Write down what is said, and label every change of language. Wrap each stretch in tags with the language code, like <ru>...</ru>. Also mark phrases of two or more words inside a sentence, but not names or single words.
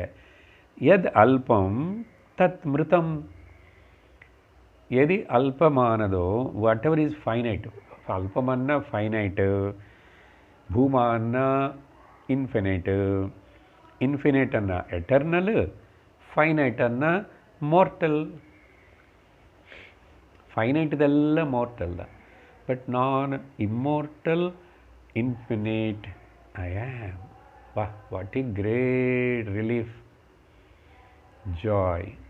<sa>यत् अल्पम् तत् मृतम्.</sa> <ta>எது அல்பமானதோ,</ta> <en>what ever is finite.</en> <ta>அல்பமன்னா ஃபைனைட்டு, பூமான்னா இன்ஃபினைட்டு, இன்ஃபினைட் அன்னா எட்டர்னல்,</ta> <kn>ಫೈನೈಟ್ ಅನ್ನ ಮಾರ್ಟಲ್.</kn> <en>ಫೈನೈಟ್ ಇದೆಲ್ಲ mortal, but ನಾನ್ immortal, infinite I am. wah, what a great relief, joy.</en>